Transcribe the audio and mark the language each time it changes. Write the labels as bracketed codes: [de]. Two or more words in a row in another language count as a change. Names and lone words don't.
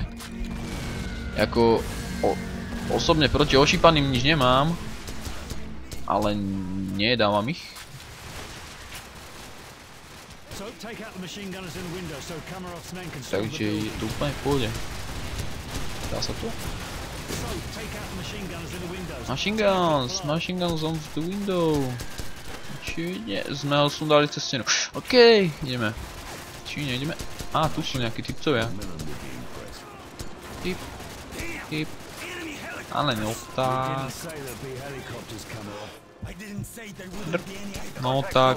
[sk] Jako osobne proti ošípaným nič nemám. Ale nedávam ich. Takže je to úplne v pohode. Dá sa to? [en] Machine guns on the window. [sk] Či nie, sme ho sundali cez stenu. OK, ideme. Či nejdeme? Á, tu sú nejakí typcovia. Typ. Ale no tak. No tak.